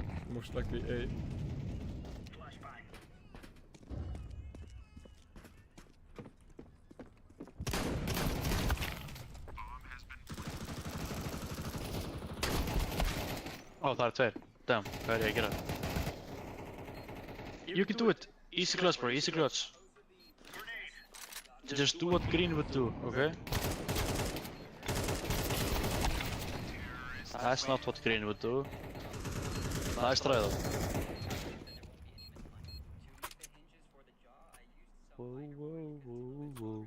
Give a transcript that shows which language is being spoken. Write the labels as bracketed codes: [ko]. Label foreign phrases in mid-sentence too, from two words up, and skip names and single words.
[en] Most likely A. [is] Ó, það eru tveir. Damn, hvað er ég að gera? [en] You can do it! Easy clutch, bro, easy clutch. Just do what green would do, okay? That's not what green would do. Nice try though. Whoa, whoa, whoa, whoa.